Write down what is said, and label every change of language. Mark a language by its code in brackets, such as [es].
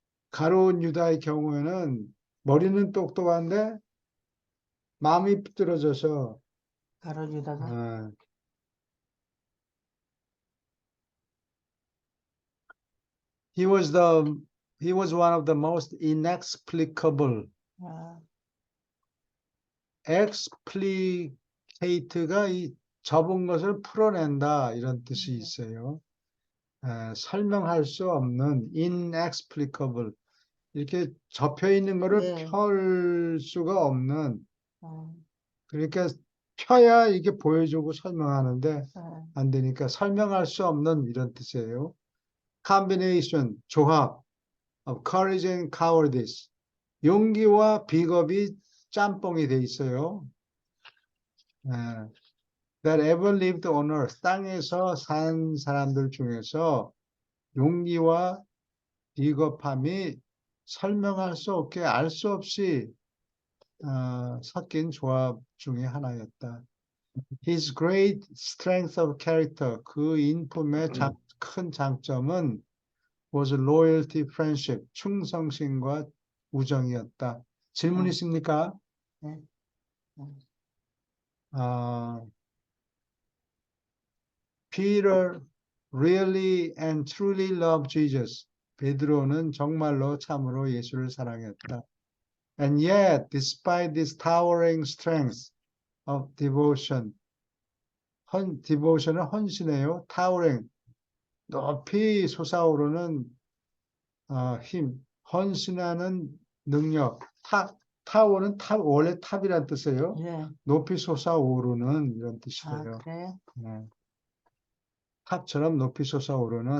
[ko] 가룟 유다의 경우에는 머리는 똑똑한데 마음이 삐뚤어져서 가로주다가. [en] 어, he was one of the most inexplicable. 아, [ko] explicate가 이 접은 것을 풀어낸다 이런 뜻이 있어요. 설명할 수 없는 inexplicable 이렇게 접혀 있는 거를 예. 펼 수가 없는 어, 그러니까 펴야 이게 보여주고 설명하는데 어, 안 되니까 설명할 수 없는 이런 뜻이에요. combination 조합 [en] of courage and cowardice [ko] 용기와 비겁이 짬뽕이 돼 있어요. [en] That ever lived on earth [ko] 땅에서 산 사람들 중에서 용기와 비겁함이 설명할 수 없게 알 수 없이 섞인 조합 중에 하나였다. [en] His great strength of character, [ko] 그 인품의 큰 장점은 [en] was loyalty, friendship, [ko] 충성심과 우정이었다. 질문 있습니까? 네. [en] Peter really and truly loved Jesus. [ko] 베드로는 정말로 참으로 예수를 사랑했다. [en] And yet, despite this towering strength of devotion, devotion은 [ko] 헌신이에요. towering, 높이 솟아오르는 힘, 헌신하는 능력. 타워는 원래 탑이란 뜻이에요. 예. 높이 솟아오르는 이런 아, 뜻이에요. 그래? 네. 탑처럼 높이 솟아오르는